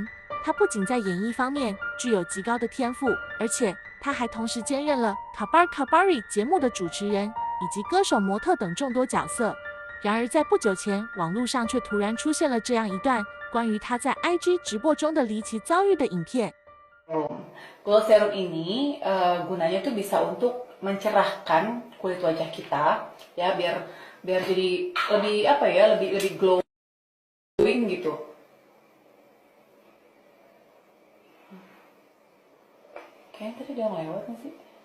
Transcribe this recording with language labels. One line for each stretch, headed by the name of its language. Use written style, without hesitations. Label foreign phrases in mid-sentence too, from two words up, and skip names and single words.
Chinese: 她不仅在演艺方面具有极高的天赋，而且她还同时兼任了 Kabar Kabari 节目的主持人以及歌手、模特等众多角色。然而在不久前，网络上却突然出现了这样一段关于她在 IG 直播中的离奇遭遇的影片。
English: Glow serum
Indonesian: ini gunanya tuh bisa untuk mencerahkan kulit wajah kita, ya biar jadi lebih apa ya, lebih glowing gitu. Kayaknya tadi dia lewat nggak sih?